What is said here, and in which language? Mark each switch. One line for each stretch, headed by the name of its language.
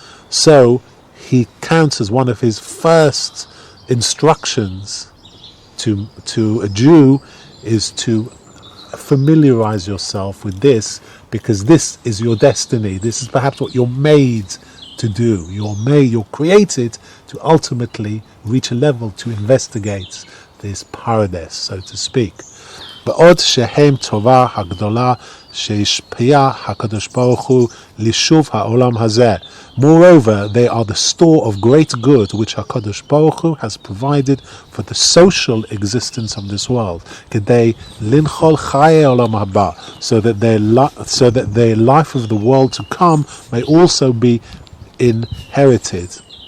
English: So he counts as one of his first instructions to a Jew is to familiarize yourself with this, because this is your destiny. This is perhaps what you're made to do. You're created to ultimately reach a level to investigate this paradise, so to speak.
Hebrew: בעוד שהם טובה הגדולה שהשפיע הקדוש ברוך הוא ליישוב העולם הזה.
English: Moreover, they are the store of great good which HaKadosh Baruch Hu has provided for the social existence of this world.
Hebrew: כדי לנחול חיי העולם הבא,
English: so that their life of the world to come may also be inherited.